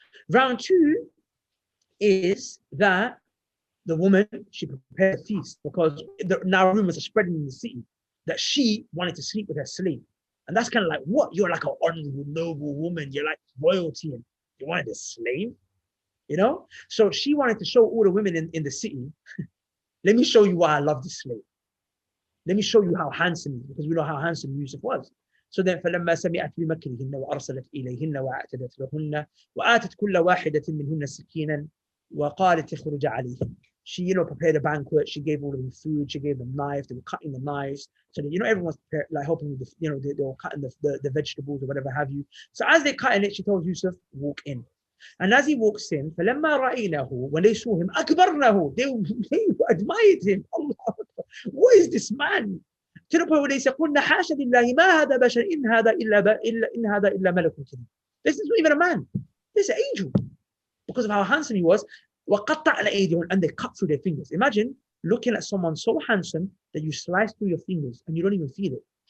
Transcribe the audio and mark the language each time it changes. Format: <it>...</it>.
<en>Round two is that the woman, she prepared a feast because now rumors are spreading in the city that she wanted to sleep with her slave. And that's kind of like, what? You're like an honorable, noble woman. You're like royalty and you wanted a slave? So she wanted to show all the women in the city, let me show you why I love this slave. Let me show you how handsome he is, because we know how handsome Yusuf was. So then</en> <ar>فلما سمعت بمكرهن وأرسلت إليهن وأعتدت لهن وآتت كل واحدة منهن سكينا وقالت اخرج عليهم.</ar> <en>She, prepared a banquet. She gave all of them food. She gave them knives. They were cutting the knives. So that, everyone's prepared, like helping with the, they were cutting the vegetables or whatever have you. So as they're cutting it, she told Yusuf, walk in. And as he walks in,</en> <ar>فلما رأيناه,</ar> <en>when they saw him,</en> <ar>أكبرناه,</ar> <en>they admired him. Allah, what is this man? To the point where they said,</en> <ar>قلنا حاشا لله ما هذا بشر إن هذا إلا ملك كريم.</ar> <en>This is not even a man. This is an angel. Because of how handsome he was.</en> <ar>وقطعنا أيديهم,</ar> <en>and they cut through their fingers. Imagine looking at someone so handsome that you slice through your fingers and you don't even feel it.</en>